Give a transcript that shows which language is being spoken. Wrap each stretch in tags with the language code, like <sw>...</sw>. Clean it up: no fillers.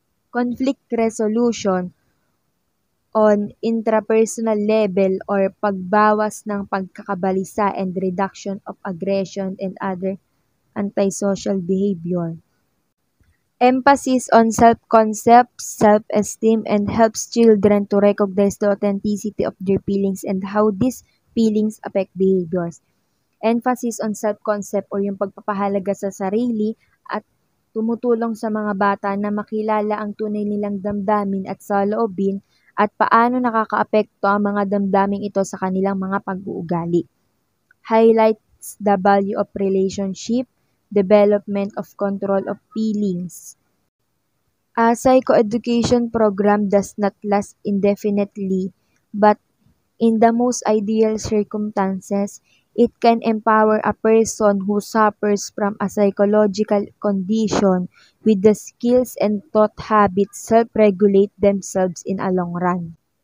<en>Conflict resolution on intrapersonal level or</en> <tl>pagbawas ng pagkakabalisa</tl> <en>and reduction of aggression and other antisocial behavior. Emphasis on self-concept, self-esteem, and helps children to recognize the authenticity of their feelings and how these feelings affect behaviors. Emphasis on self-concept</en> <tl>or yung pagpapahalaga sa sarili at tumutulong sa mga bata na makilala ang tunay nilang damdamin at saloobin at paano nakakaapekto ang mga damdaming ito sa kanilang mga pag-uugali.</tl> <en>Highlights the value of relationship, development of control of feelings. A psychoeducation program does not last indefinitely, but in the most ideal circumstances, it can empower a person who suffers from a psychological condition with the skills and thought habits self-regulate themselves in a long run.</en>